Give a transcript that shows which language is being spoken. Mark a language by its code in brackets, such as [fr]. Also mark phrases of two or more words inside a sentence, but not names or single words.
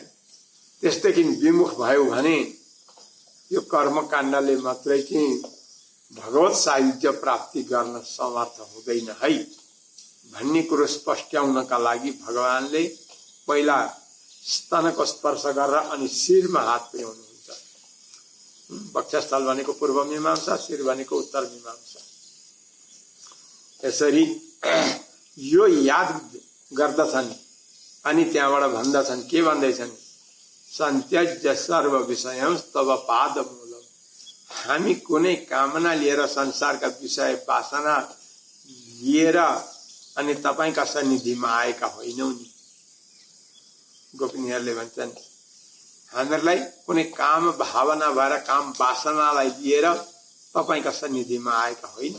[ne] त्यसदेखि विमुख भयो भने यो कर्मकाण्डले मात्रै चाहिँ भगवत सायुज्य प्राप्ति गर्न समर्थ हुँदैन है भन्ने कुरो स्पष्टाउनका लागि भगवानले पहिला स्तनको स्पर्श गरेर अनि शिरमा हात पुर्याउनुहुन्छ। वक्षस्थल भनेको पूर्व मीमांसा, शिर भनेको उत्तर मीमांसा। यसरी यो याद गर्दछन् अनि त्यहाँबाट भन्दछन्, के भन्दैछन्? [sa] सन्त्यज्य सर्व विषयं तव पादमूलम। [ne] हामी कुनै कामना लिएर संसारका विषय वासना लिएर अनि तपाईका सन्निधिमा आएका होइनौ नि। गोपिनीहरूले भन्छन्, हामीहरूलाई कुनै काम भावना भएर काम वासनालाई लिएर तपाईका सन्निधिमा आएका होइनौ।